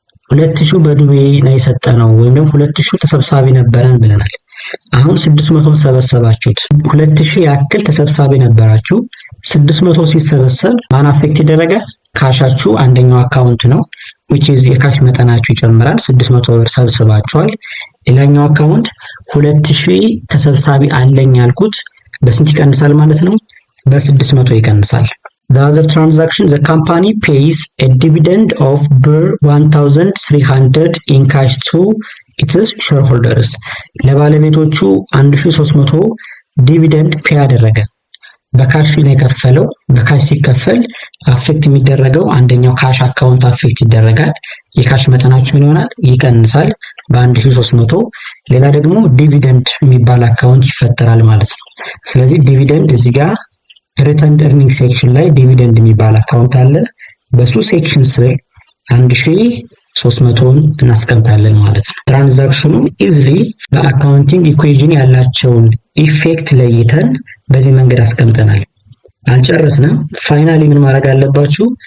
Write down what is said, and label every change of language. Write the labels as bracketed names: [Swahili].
[Amharic] 2000 በዱቤ ነው የሰጠነው ወይም ደግሞ 2000 ተሰብሳቢ ነበረን ብለናል። አሁን 600 ሰበሰባችሁት። 2000 ያክል ተሰብሳቢ ነበራችሁ። 600 ሲሰበሰብ ማን አፌክት ይደረገ? ካሻችሁ አንደኛው አካውንት ነው which is የካሽ መጠናችሁ ይጨምራል። 600 ብር ሰብስባችኋል። ሌላኛው አካውንት 2000 ተሰብሳቢ አለኝ ያልኩት በስንት ይቀንሳል ማለት ነው? በ600 ይቀንሳል። [English] The other transaction, the company pays a dividend of 1300 in cash to its shareholders. [Amharic] ለባለቤቶቹ 1300 ዲቪደንድ ፔ ያደረገ። በካሽ ነው የከፈለው። በካሽ ሲከፈል አፌክት የሚደረገው አንደኛው ካሽ አካውንት አፌክት ይደረጋል። የካሽ መጠናችሁ ምን ይሆናል? ይቀንሳል በ1300። ሌላ ደግሞ ዲቪደንድ የሚባል አካውንት ይፈጠራል ማለት ነው። ስለዚህ ዲቪደንድ እዚህ ጋር ሪተርንድ ኤርኒንግ ሴክሽን ላይ ዲቪደንድ የሚባል አካውንት አለ። በሱ ሴክሽን ስር 1300ን እናስቀምጣለን ማለት ነው። ትራንዛክሽኑ ኢዝሊ በአካውንቲንግ ኢኩዌዥን ያላቸውን ኢፌክት ለይተን በዚህ መንገድ አስቀምጠናል። አልጨረስንም። ፋይናሊ ምን ማድረግ አለባችሁ?